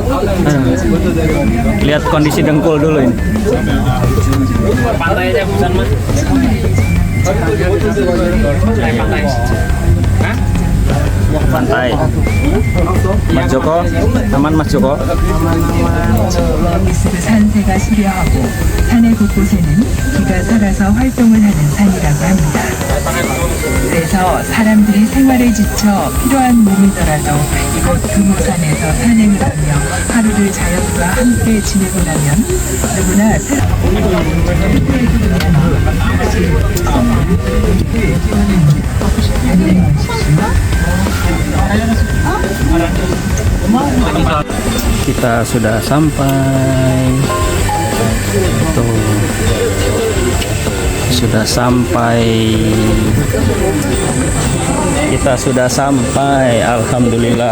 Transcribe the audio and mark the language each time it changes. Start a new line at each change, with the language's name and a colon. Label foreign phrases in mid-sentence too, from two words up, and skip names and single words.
Indonesian: Lihat kondisi dengkul dulu ini. Pantai aja Busan Mas. Pantai. Hah? Pantai. Mas Joko, aman Mas Joko?
Korean: 스 산세가 수려하고 산의 곳곳에는 기가 살아서 활동을 하는 산이라고 합니다. 그래서 사람들이 생활에 지쳐 필요한 몸이더라도 이곳 금호산에서 산행을 하며 하루를 자연과 함께 지내고 나면 누구나
Indonesian: Kita sudah sampai. Tuh. Kita sudah sampai. Alhamdulillah.